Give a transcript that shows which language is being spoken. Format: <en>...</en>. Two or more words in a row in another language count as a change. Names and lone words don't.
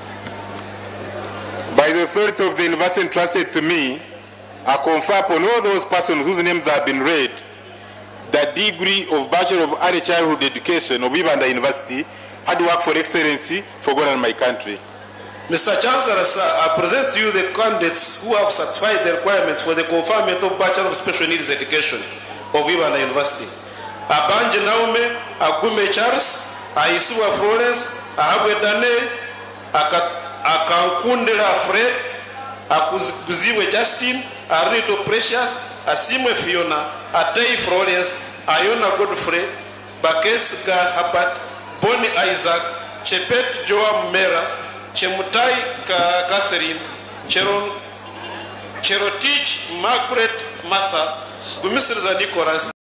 <en>By the authority of the university entrusted to me, I confer upon all those persons whose names have been read the degree of Bachelor of Early Childhood Education of Ibanda University, hard work for excellency for God and my country. Mr. Chancellor, sir, I present to you the candidates who have satisfied the requirements for the conferment of Bachelor of Special Needs Education of Ibanda University. Abanje Naume, Agume Charles, Aisua Florence, Ahabwe Daniel, Akankundela Fred, Akuziwe Justin, Arito Precious, Asimwe Fiona, Atei Florence, Ayona Godfrey, Bakesga Habat, Bonnie Isaac, Chepet Joa Mera, Chemutai Catherine, Cherotich Margaret Martha, Gumisriza Nicholas,</en>